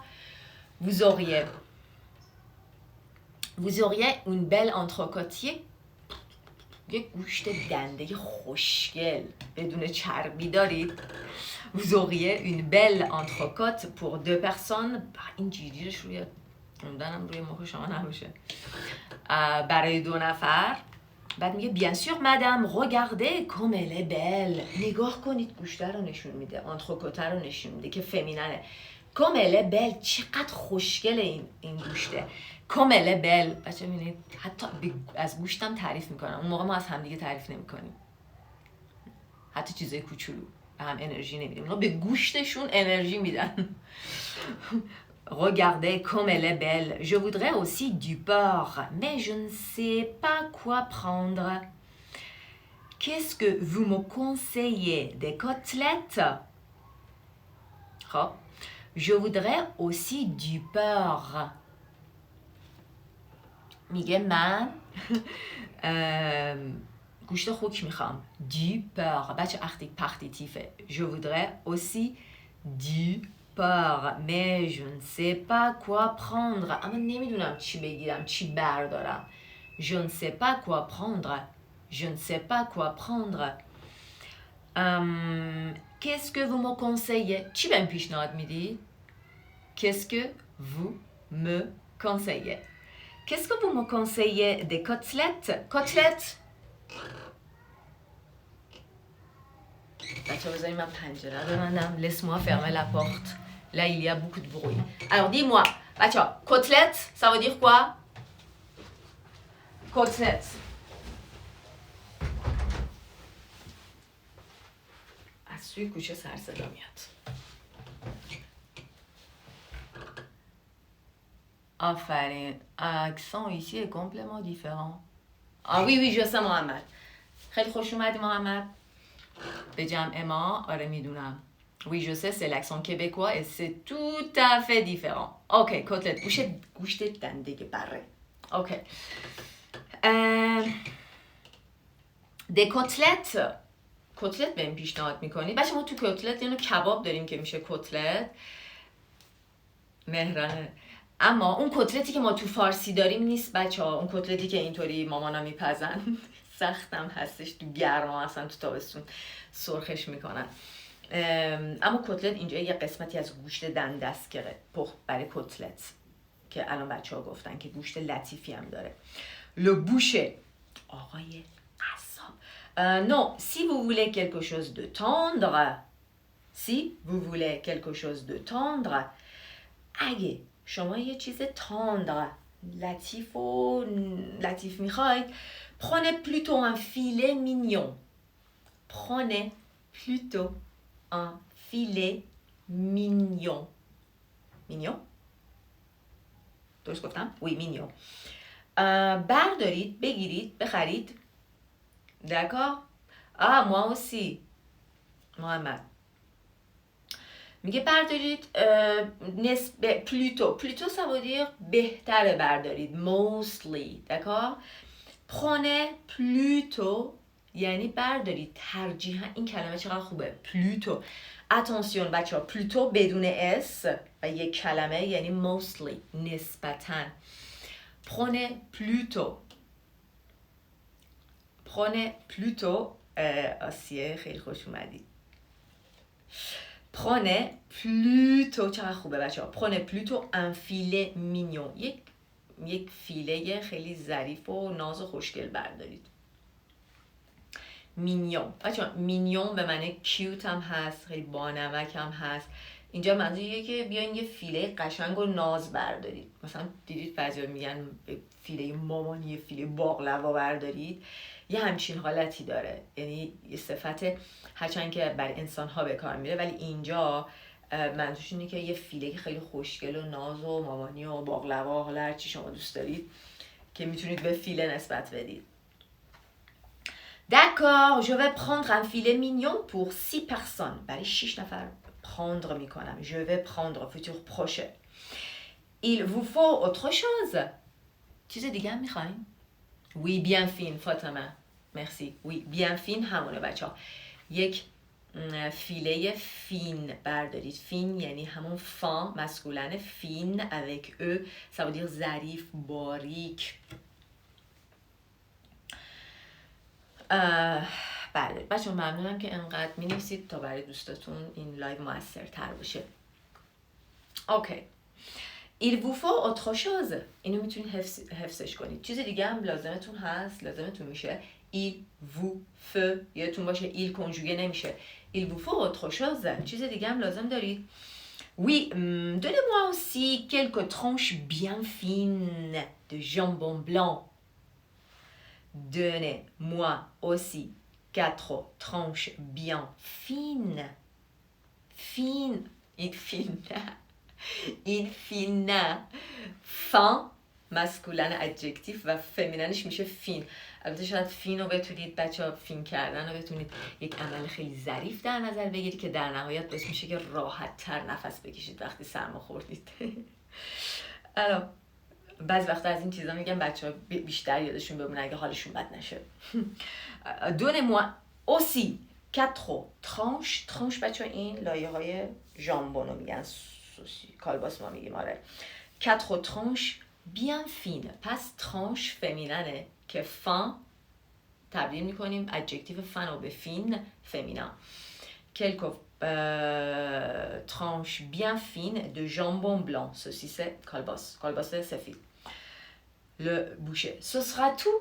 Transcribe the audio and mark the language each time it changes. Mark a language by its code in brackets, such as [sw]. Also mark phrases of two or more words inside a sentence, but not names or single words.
[fr] Vous auriez une belle entrecôte. [fa] یه گوشت دنده خوشگل بدون چربی دارید. [fr] Vous auriez une belle entrecôte pour 2 personnes. [fa] این جیریش روی اندنم روی مخ شما نباشه. برای 2 نفر. بعد میگه [fr] bien sûr madame regardez comme elle est belle. [fa] نگاه کنید گوشت رو نشون میده، entrecôte رو نشون میده که فمیننه. [fr] comme elle est belle. [fa] چقدر خوشگل این گوشته. [fr] comme elle est belle. [fa] بچه میبینید حتی از گوشتم تعریف میکنم. اون موقع ما از همدیگه تعریف نمیکنیم، حتی چیزای کوچولو به هم انرژی نمیدیم، اونا به گوشتشون انرژی میدن. [fr] Regardez comme elle est belle. Je voudrais aussi du porc, mais je ne sais pas quoi prendre. Qu'est-ce que vous me conseillez? Des côtelettes? خب je voudrais aussi du beurre. [fa] میگه من گوشت خوک میخوام. [fr] Du beurre. [fa] بچه پختی تیفه. [fr] Je voudrais aussi du beurre. Mais je ne sais pas quoi prendre. [fa] اما نمیدونم چی بگیرم، چی بردارم. [fr] Je ne sais pas quoi prendre. Je ne sais pas quoi prendre. Qu'est-ce que vous me conseillez? چی بهم پیشنهاد میدی؟ Qu'est-ce que vous me conseillez? Qu'est-ce que vous me conseillez? Des côtelettes? Côtelettes? D'accord, vous avez ma pangera. Laisse-moi fermer la porte. Là, il y a beaucoup de bruit. Alors, dis-moi, côtelettes, ça veut dire quoi? Côtelettes. [fa] از سوی کوچه سر صدا میاد. آفرین. [fr] Accent ici est complètement différent. Ah oui, oui, je sais محمد. [fa] خیلی خوش اومدی محمد. به جمع ما آره میدونم. [fr] Oui, je sais, c'est l'accent québécois et c'est tout à fait différent. Ok, côtelette. [fa] گوشت دنده بره. [fr] Ok. Des côtelettes. [fa] کتلت بهم پیشنهاد میکنی؟ بچه ما تو کتلت یعنی کباب داریم که میشه کتلت. مهرانه. اما اون کتلتی که ما تو فارسی داریم نیست بچه ها. اون کتلتی که اینطوری مامانا میپزن سختم هستش، تو گرما اصلا تو تابستون سرخش میکنن. اما کتلت اینجا یه قسمتی از گوشت دنده است که برای کتلت که الان بچه ها گفتن که گوشت لطیفی هم داره. [fr] Le boucher. آقای non, si vous voulez quelque chose de tendre, [fa] اگه شما یه چیز tendre, لطیف میخواید, [fr] prenez plutôt un filet mignon. Prenez plutôt un filet mignon. Mignon? [fa] درست گفتم؟ [fr] Oui, mignon. [fa] بردارید، بگیرید، بخرید. [fr] D'accord? Ah, moi aussi. [fa] محمد میگه بردارید [fr] plutôt ça veut dire [fa] بهتره بردارید. [en] Mostly. [fr] D'accord? Prenez plutôt [fa] یعنی بردارید ترجیحاً. این کلمه چقدر خوبه. [fr] Plutôt. Attention [fa] بچه ها. Plutôt بدون S و یک کلمه یعنی mostly نسبتاً. [fr] Prenez plutôt. Prenez plutôt [fa] آسیه خیلی خوش اومدید. [fr] Prenez plutôt [fa] چقدر خوبه بچه ها. [fr] Prenez plutôt un filet mignon. [fa] یک فیله خیلی ظریف و ناز و خوشگل بردارید. Mignon. بچه ها mignon به معنی cute هم هست، خیلی بانمک هم هست. اینجا منظوریه که بیاین یه فیله قشنگ و ناز بردارید. مثلا دیدید بعضیا میگن فیله مامانی، فیله باقلوا بردارید. یه همچین حالتی داره. یعنی یه صفت هرچند که برای انسان ها به کار میره ولی اینجا منظورش اینه که یه فیله خیلی خوشگل و ناز و مامانی و باقلوا، حالا هر چی شما دوست دارید که میتونید به فیله نسبت بدید. [fr] D'accord, je vais prendre un filet mignon pour 6 personnes. [fa] برای 6 نفر prendre میکنم. [fr] Je vais prendre futur proche. Il vous faut autre chose. [fa] چیز دیگه هم میخواین؟ [fr] Oui, bien fine, [fa] فاطمه. Merci. [fr] Oui, bien fine [fa] همونه بچه ها. یک فیله فین بردارید. فین یعنی همون فان مسکولن. [fr] فین avec eux ça veut dire [fa] ظریف، باریک. بله بچه ممنونم که انقدر می نویسید تا برای دوستاتون این لایو موثرتر باشه. اوکی. [fr] Il vous faut autre chose. [fa] اینو میتونید حفظش کنید. چیز دیگه هم لازمتون هست، لازمتون میشه. [fr] Il vous faut. [fa] یادتون باشه il کنجوگه نمیشه. [fr] Il vous faut autre chose. [fa] چیز دیگه هم لازم دارید. [fr] Oui, donnez-moi aussi quelques tranches bien fines de jambon blanc. Donnez-moi aussi 4 tranches bien fines. Fines. Il fine. Fin. [fa] مسکولن ادجکتیو و فمیننش میشه فین. البته شاید فین رو بتونید بچه ها فین کردن رو بتونید یک عمل خیلی ظریف در نظر بگیرید که در نهایت باعث میشه که راحت تر نفس بکشید وقتی سرما خوردید. الان بعضی وقتا از این چیزا میگم بچه ها بیشتر یادشون بمونه اگه حالشون بد نشه. [fr] Donnez-moi aussi 4 tranches. [fa] ترانش بچه ها این لایه های ژامبون رو میگن، کالباس ما میگیم آره. [fr] 4 tranches bien fines. [fa] پس ترانش فمیننه که فان تبدیل میکنیم ادجکتیو فن رو به فین فمینن. [fr] Quelques tranches bien fines de jambon blanc. Saucisse [fa] کالباس سفید. [fr] Le boucher. Ce sera tout.